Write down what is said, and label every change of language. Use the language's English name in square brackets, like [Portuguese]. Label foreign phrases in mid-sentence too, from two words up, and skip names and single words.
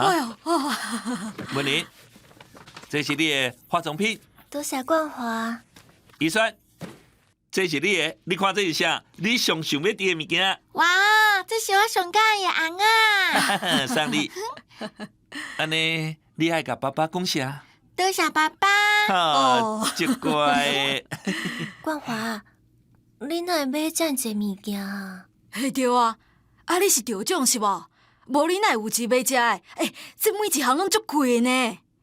[Min Nan Chinese] 哎呦，哦，文林，这是你的化妆品。多谢冠华。预算，这是你的，你看这是啥？你上想要吃的物件。哇，这是我上喜欢的红啊！送你。安尼，你爱甲爸爸讲啥？多谢爸爸。哦，真乖的。冠华，你哪会买遮济物件啊？嘿对啊，啊你是着奖是无？无你哪会有钱买遮的？这每一项拢足贵的呢。